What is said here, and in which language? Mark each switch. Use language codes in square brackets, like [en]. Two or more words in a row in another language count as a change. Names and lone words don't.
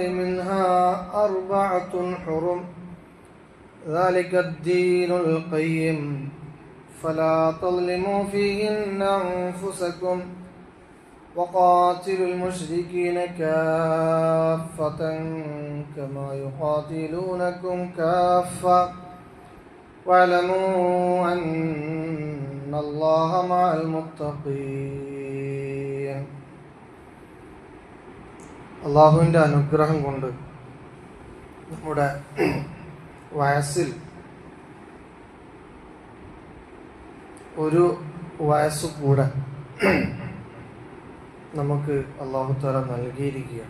[ar] منها 4 حرم ذلك الدين القيم فلا تظلموا فيهن أنفسكم وقاتلوا المشركين كافة كما يقاتلونكم كافة واعلموا أن الله مع المتقين. [ml] അള്ളാഹുവിൻ്റെ അനുഗ്രഹം കൊണ്ട് നമ്മുടെ വയസ്സിൽ ഒരു വയസ്സ് കൂടെ നമുക്ക് [ar] الله تعالى [ml] നൽകിയിരിക്കുകയാണ്.